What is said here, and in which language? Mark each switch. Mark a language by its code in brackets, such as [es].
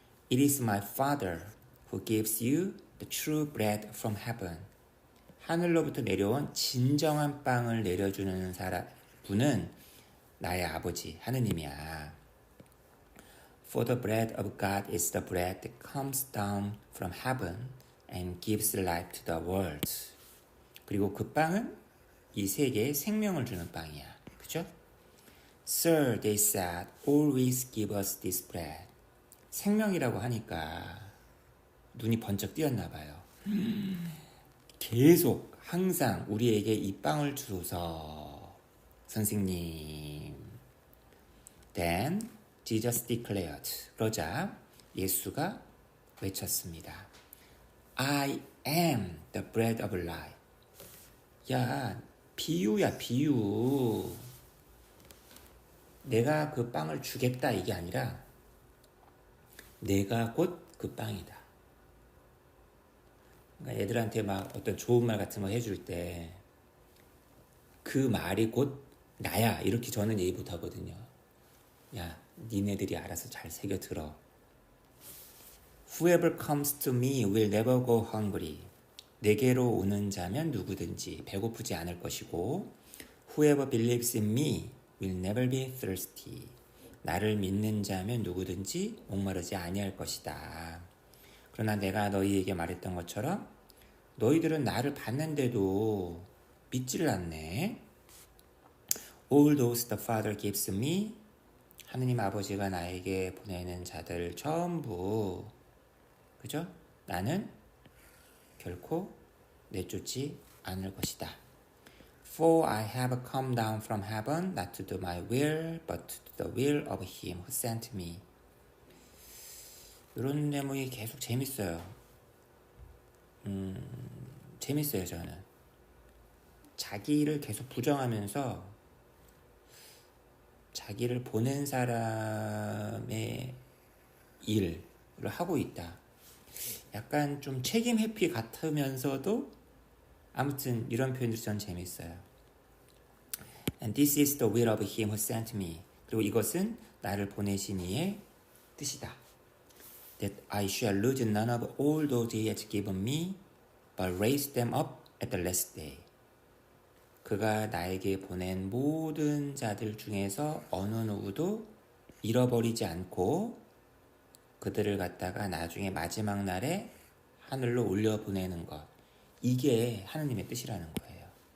[en] It is my Father who gives you the true bread from heaven. [ko] 하늘로부터 내려온 진정한 빵을 내려주는 분은 나의 아버지 하느님이야. [en] For the bread of God is the bread that comes down from heaven and gives life to the world. [ko] 그리고 그 빵은 이 세계에 생명을 주는 빵이야. 그죠? [en] Sir, they said, always give us this bread. [ko] 생명이라고 하니까 눈이 번쩍 띄었나 봐요. 계속 항상 우리에게 이 빵을 주소서. 선생님. Then Jesus declared. 그러자 예수가 외쳤습니다. [en] I am the bread of life. 야, 비유야, 비유. [ko] 내가 그 빵을 주겠다 이게 아니라 내가 곧 그 빵이다. 그러니까 애들한테 막 어떤 좋은 말 같은 거 해줄 때 그 말이 곧 나야 이렇게 저는 얘기 못 하거든요. 야, 니네들이 알아서 잘 새겨 들어. Whoever comes to me will never go hungry. 내게로 오는 자면 누구든지 배고프지 않을 것이고 Whoever believes in me will never be thirsty. 나를 믿는 자면 누구든지 목마르지 아니할 것이다. 그러나 내가 너희에게 말했던 것처럼 너희들은 나를 봤는데도 믿지를 않네. [en] All those the Father gives me. [ko] 하느님 아버지가 나에게 보내는 자들 전부. 그죠? 나는 결코 내쫓지 않을 것이다. [en] For I have come down from heaven not to do my will but to do the will of him who sent me. [ko] 이런 내용이 계속 재밌어요. 재밌어요 저는. 자기를 계속 부정하면서 자기를 보낸 사람의 일을 하고 있다. 약간 좀 책임 회피 같으면서도 아무튼 이런 표현들이 전 재밌어요. [en] And this is the will of him who sent me. [ko] 그리고 이것은 나를 보내신 이의 뜻이다. [en] That I shall lose none of all those he has given me, but raise them up at the last day. [ko] 그가 나에게 보낸 모든 자들 중에서 어느 누구도 잃어버리지 않고 그들을 갖다가 나중에 마지막 날에 하늘로 올려보내는 것. 이게 하느님의 뜻이라는 거예요.